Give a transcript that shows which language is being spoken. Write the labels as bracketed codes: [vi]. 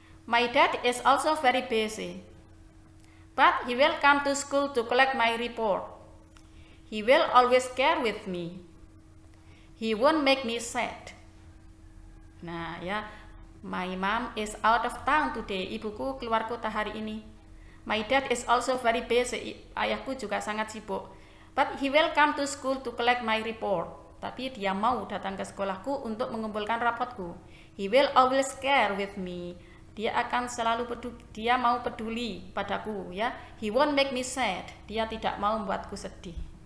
[en] My dad is also very busy, but he will come to school to collect my report. He will always care with me. He won't make me sad. Nah ya, my mom is out of town today. [id] Ibuku keluar kota hari ini. [en] My dad is also very busy. [id] Ayahku juga sangat sibuk. [en] But he will come to school to collect my report. [id] Tapi dia mau datang ke sekolahku untuk mengumpulkan rapotku. [en] He will always care with me. [id] Dia akan selalu dia mau peduli padaku ya. [en] He won't make me sad. [id] Dia tidak mau membuatku sedih.